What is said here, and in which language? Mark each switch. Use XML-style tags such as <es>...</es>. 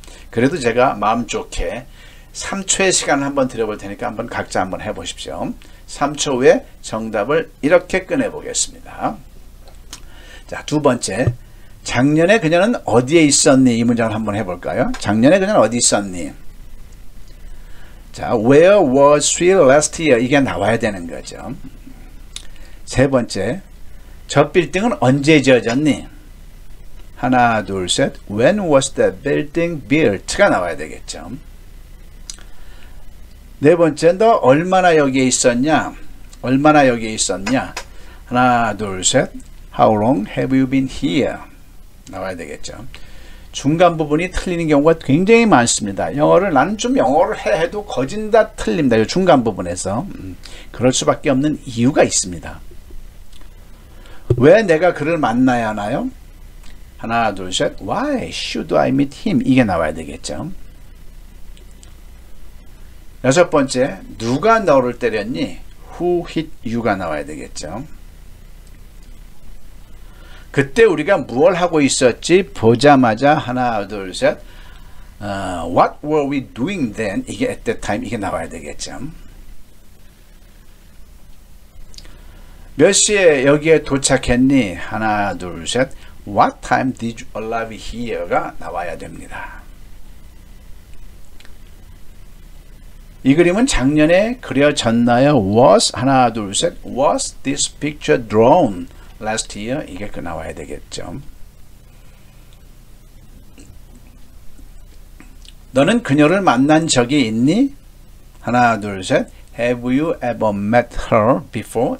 <ko>그래도 제가 마음 좋게 3초의 시간을 한번 드려볼 테니까 한번 각자 한번 해보십시오. 3초 후에 정답을 이렇게 꺼내보겠습니다. 자, 두 번째. 작년에 그녀는 어디에 있었니? 이 문장을 한번 해볼까요? 작년에 그녀는 어디 있었니?</ko> <en>자, where was she last year?</en> <ko>이게 나와야 되는 거죠. 세 번째. 저 빌딩은 언제 지어졌니? 하나, 둘, 셋.</ko> <en>When was the building built?가</en> <ko>나와야 되겠죠. 네 번째, 너 얼마나 여기에 있었냐? 얼마나 여기에 있었냐? 하나, 둘, 셋.</ko> <en>How long have you been here?</en> <ko>나와야 되겠죠. 중간 부분이 틀리는 경우가 굉장히 많습니다. 나는 좀 영어를 해도 거진 다 틀립니다. 이 중간 부분에서. 그럴 수밖에 없는 이유가 있습니다. 왜 내가 그를 만나야 하나요? 하나, 둘, 셋.</ko> <en>Why should I meet him?</en> <ko>이게 나와야 되겠죠. 여섯 번째, 누가 너를 때렸니?</ko> <en>Who hit you</en> <ko>가 나와야 되겠죠. 그때 우리가 무엇을 하고 있었지? 보자마자 하나, 둘, 셋.</ko> <en>What were we doing then?</en> <ko>이게</ko> <en>at that time</en> <ko>이게 나와야 되겠죠. 몇 시에 여기에 도착했니? 하나, 둘, 셋.</ko> <en>What time did you arrive here가</en> <ko>나와야 됩니다. 이 그림은 작년에 그려졌나요? Was 하나, 둘, 셋.</ko> <en>Was this picture drawn last year?</en> <ko>이게 그 나와야 되겠죠. 너는 그녀를 만난 적이 있니? 하나, 둘, 셋.</ko> <en>Have you ever met her before?</en>